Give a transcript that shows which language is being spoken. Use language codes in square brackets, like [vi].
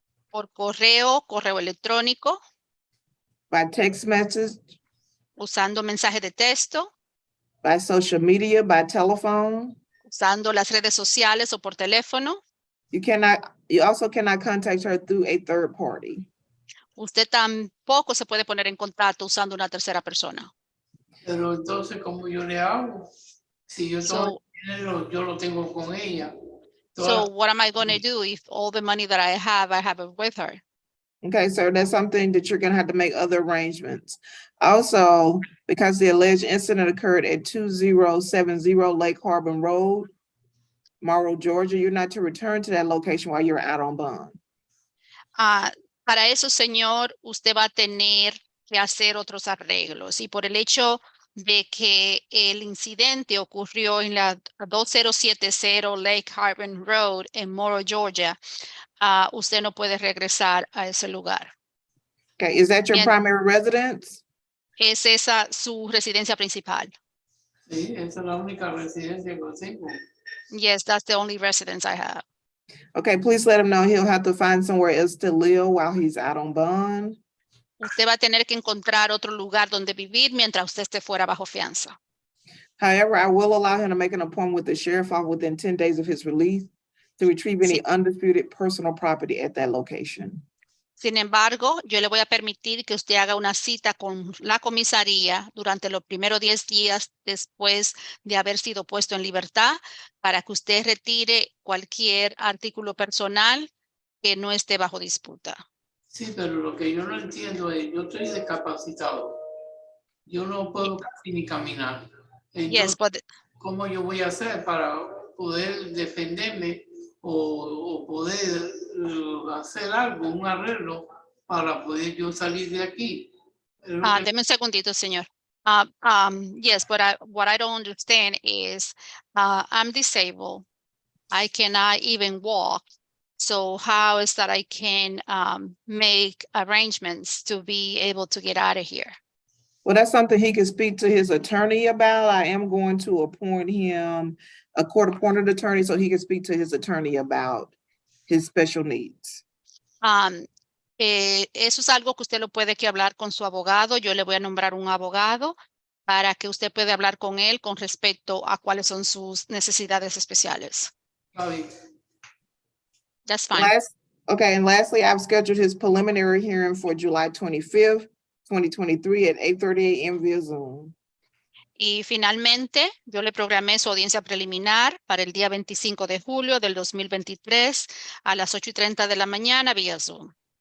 [es] por correo electrónico, [en] by text message, [es] usando mensajes de texto, [en] by social media, by telephone. [es] usando las redes sociales o por teléfono. [en] You also cannot contact her through a third party. [es] Usted tampoco se puede poner en contacto usando una tercera persona. Pero entonces, ¿cómo yo le hago? Si yo todo [en] So, [es] el dinero, yo lo tengo con ella. [en] so what am I going to do if all the money that I have it with her? Okay, sir, that's something that you're gonna have to make other arrangements. Also, because the alleged incident occurred at 2070 Lake Harbor Road, Morrow, Georgia, you're not to return to that location while you're out on bond. [es] Para eso, señor, usted va a tener que hacer otros arreglos. Y por el hecho de que el incidente ocurrió en la 2070 Lake Harbor Road en Morrow, Georgia, usted no puede regresar a ese lugar. [en] Okay, is that your [es] Bien. [en] primary residence? [es] ¿Es esa su residencia principal? Sí, esa es la única residencia que tengo. [en] Yes, that's the only residence I have. Okay, please let him know he'll have to find somewhere else to live while he's out on bond. [es] Usted va a tener que encontrar otro lugar donde vivir mientras usted esté fuera bajo fianza. [en] However, I will allow him to make an appointment with the sheriff's office within 10 days of his release to retrieve any undisputed personal property at that location. [es] Sin embargo, yo le voy a permitir que usted haga una cita con la comisaría durante los primeros 10 días después de haber sido puesto en libertad para que usted retire cualquier artículo personal que no esté bajo disputa. Sí, pero lo que yo no entiendo es, yo estoy discapacitado. Yo no puedo casi ni caminar. [en] Yes, [es] Entonces, [en] but [es] ¿cómo yo voy a hacer para poder defenderme o poder hacer algo, un arreglo, para poder yo salir de aquí? Es lo que- deme un segundito, señor. [en] Yes, but what I don't understand is I'm disabled. I cannot even walk. So how is that I can make arrangements to be able to get out of here? Well, that's something he can speak to his attorney about. I am going to appoint him a court-appointed attorney so he can speak to his attorney about his special needs. [es] Eso es algo que usted lo puede que hablar con su abogado. Yo le voy a nombrar un abogado para que usted pueda hablar con él con respecto a cuáles son sus necesidades especiales. Está bien. [en] That's fine. Okay, and lastly, I've scheduled his preliminary hearing for July 25th, 2023 at 8:30 a.m. via Zoom. [es] Y finalmente, yo le programé su audiencia preliminar para el día 25 de julio del 2023 a las 8:30 de la mañana vía Zoom.